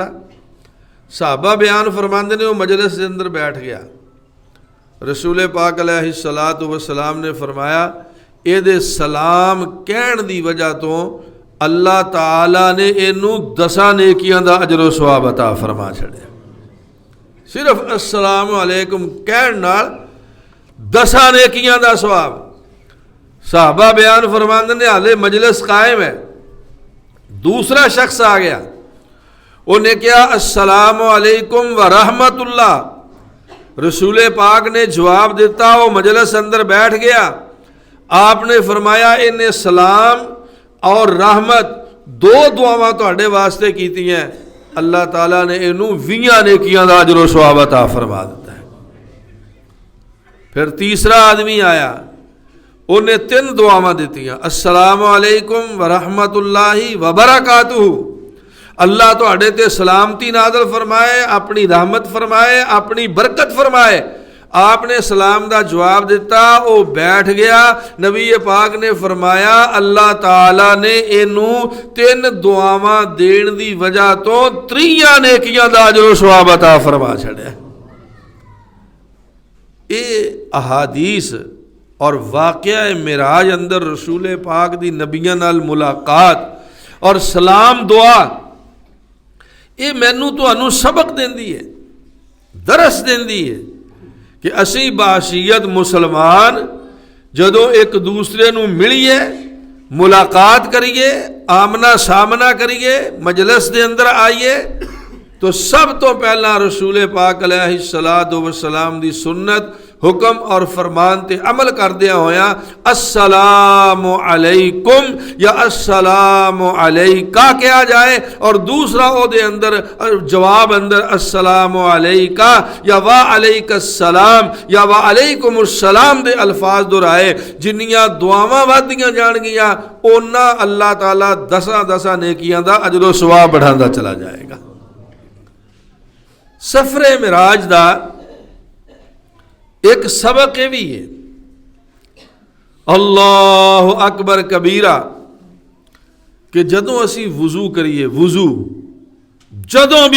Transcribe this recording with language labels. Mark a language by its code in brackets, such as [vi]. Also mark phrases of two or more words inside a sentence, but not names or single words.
[pa] صحابہ بیان فرماندے نے وہ مجلس کے اندر بیٹھ گیا، رسول پاک [ar] علیہ الصلوۃ والسلام [pa] نے فرمایا اے دے سلام کہن دی وجہ تو اللہ تعالی نے اینو 10 نیکیاں دا اجر و ثواب عطا فرما چھڑیا۔ صرف [ar] السلام علیکم [pa] کہن نال 10 نیکیاں دا ثواب۔ صحابہ بیان فرماندے نے حالے مجلس قائم ہے، دوسرا شخص آ گیا، انہیں کیا [ar] السلام علیکم ورحمت اللہ، [pa] رسول پاک نے جواب دیتا، وہ مجلس اندر بیٹھ گیا، آپ نے فرمایا انہیں سلام اور رحمت 2 دعاواں تہاڈے واسطے کیتی ہیں، اللہ تعالیٰ نے انہوں 20 نیکیاں دا اجر و ثواب عطا فرما دیتا ہے۔ پھر تیسرا آدمی آیا، انہیں 3 دعاواں دیتی ہیں، [ar] السلام علیکم ورحمت اللہ وبرکاتہ، [pa] اللہ تہاڈے تے سلامتی نازل فرمائے، اپنی رحمت فرمائے، اپنی برکت فرمائے۔ آپ نے سلام دا جواب دیتا، وہ بیٹھ گیا، نبی پاک نے فرمایا اللہ تعالیٰ نے اینوں 3 دعاواں دین دی وجہ تو 3 نیکیاں دا اجر و ثواب عطا فرما چھڑیا۔ اے احادیث اور واقعہ معراج اندر رسول پاک دی نبیاں نال ملاقات اور سلام دعا، یہ مینوں تانوں سبق دیندی ہے، درس دیندی ہے کہ اسی بحیثیت مسلمان جدوں ایک دوسرے نو ملیے، ملاقات کریے، آمنا سامنا کریے، مجلس دے اندر آئیے تو سب تو پہلا رسول پاک [ar] علیہ الصلوۃ والسلام [pa] دی سنت، حکم اور فرمان تے عمل کردیا ہویا [ar] السلام علیکم [pa] یا [ar] السلام علیکہ [pa] کیا جائے، اور دوسرا او دے اندر جواب اندر [ar] السلام علیکہ [pa] یا [ar] وعلیک السلام [pa] یا [ar] وعلیکم السلام [pa] دے الفاظ دہرائے۔ جنیاں دعاواں ودیاں جان گیاں اونا اللہ تعالیٰ 10 نیکیاں دا اجر و ثواب بڑھاندا چلا جائے گا۔ سفر معراج دا ایک سبق یہ بھی ہے، [ar] اللہ اکبر کبیرہ، [pa] کہ جدوں اسی وضو کریے، وضو جدوں بھی